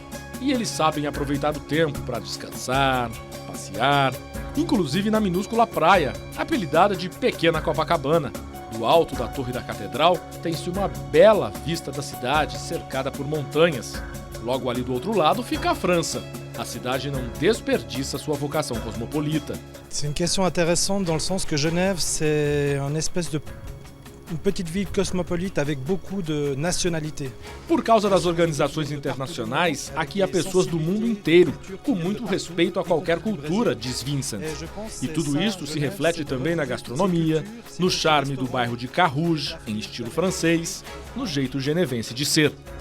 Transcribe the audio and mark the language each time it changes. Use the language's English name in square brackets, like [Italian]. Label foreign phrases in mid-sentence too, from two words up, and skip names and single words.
[Portuguese] E eles sabem aproveitar o tempo para descansar, passear, inclusive na minúscula praia, apelidada de Pequena Copacabana. Do alto da Torre da Catedral tem-se uma bela vista da cidade cercada por montanhas. Logo ali do outro lado fica a França. A cidade não desperdiça sua vocação cosmopolita. [French] C'est une question intéressante dans le sens que Genève, c'est une petite ville cosmopolite avec beaucoup de nationalités. [Portuguese] Por causa das organizações internacionais, aqui há pessoas do mundo inteiro, com muito respeito a qualquer cultura, diz Vincent. E tudo isto se reflete também na gastronomia, no charme do bairro de Carouge, em estilo francês, no jeito genevense de ser.